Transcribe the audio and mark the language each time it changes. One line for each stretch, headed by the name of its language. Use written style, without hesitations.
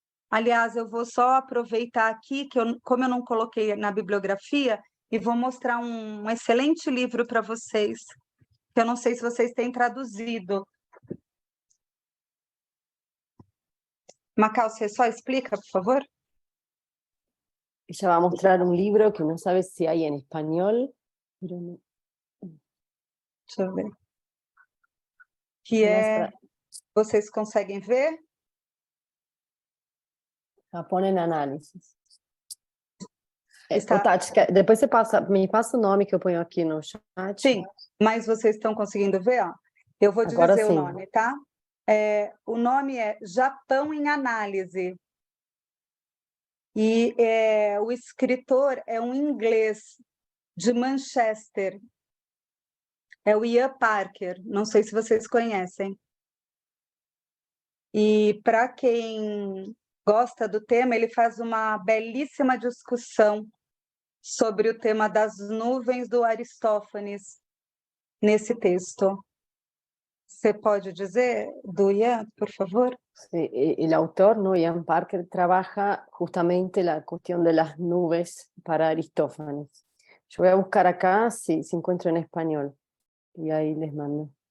Portuguese: Aliás, eu vou só aproveitar aqui, como eu não coloquei na bibliografia, e vou mostrar um excelente livro para vocês, que eu não sei se vocês têm traduzido. Macau, você só explica, por favor?
Spanish: Ella va a mostrar un libro que no sabe si hay en español, pero no.
Portuguese: Deixa eu ver. Que é... Vocês conseguem ver?
Spanish: Japón en análisis.
Portuguese: Está... Tati, depois você me passa o nome que eu ponho aqui no chat. Sim, mas vocês estão conseguindo ver? Ó? Eu vou Agora dizer sim. o nome, tá? O nome é Japão em Análise. E o escritor é um inglês de Manchester. É o Ian Parker. Não sei se vocês conhecem. E para quem gosta do tema, ele faz uma belíssima discussão sobre o tema das nuvens do Aristófanes nesse texto. Você pode dizer, do Ian, por favor?
Spanish: Sí, el autor, ¿no? Ian Parker, trabaja justamente la cuestión de las nubes para Aristófanes. Yo voy a buscar acá si encuentro en español y ahí les mando.